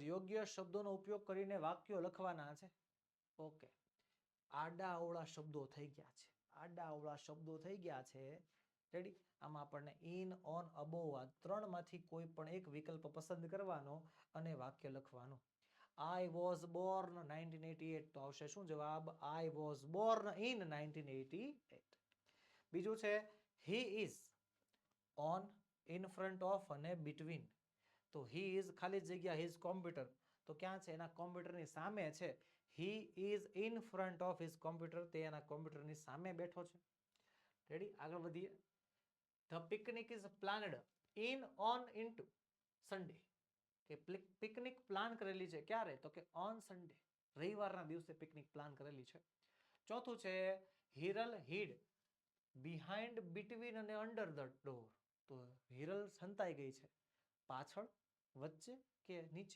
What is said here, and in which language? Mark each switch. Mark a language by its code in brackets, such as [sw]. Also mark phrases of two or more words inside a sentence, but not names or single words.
[gu] યોગ્ય શબ્દોનો ઉપયોગ કરીને વાક્યો લખવાના છે. ઓકે, આડા અવળા શબ્દો થઈ ગયા છે. આડા અવળા શબ્દો થઈ ગયા છે. રેડી? આમાં આપણને [en] in, on, above [gu] આ ત્રણમાંથી કોઈ પણ એક વિકલ્પ પસંદ કરવાનો અને વાક્ય લખવાનું. [en] I was born [gu] 1988 તો આવશે શું જવાબ? [en] I was born in 1988. [gu] બીજું છે [en] he is, on, in front of [gu] અને between. [en] તો he is [gu] ખાલી જગ્યા [en] his computer, [gu] તો ક્યાં છે? એના કોમ્પ્યુટરની સામે છે. [en] he is in front of his computer, [gu] તે એના કોમ્પ્યુટરની સામે બેઠો છે. રેડી? આગળ વધીએ. [en] The picnic is planned in, on, into Sunday. [gu] કે પિકનિક પ્લાન કરેલી છે ક્યારે? તો કે [en] on Sunday, [gu] રવિવારના દિવસે પિકનિક પ્લાન કરેલી છે. ચોથું છે [en] Hiral hid behind, between અને under the door. [gu] તો હિરલ સંતાઈ ગઈ છે, પાછળ, વચ્ચે કે નીચે?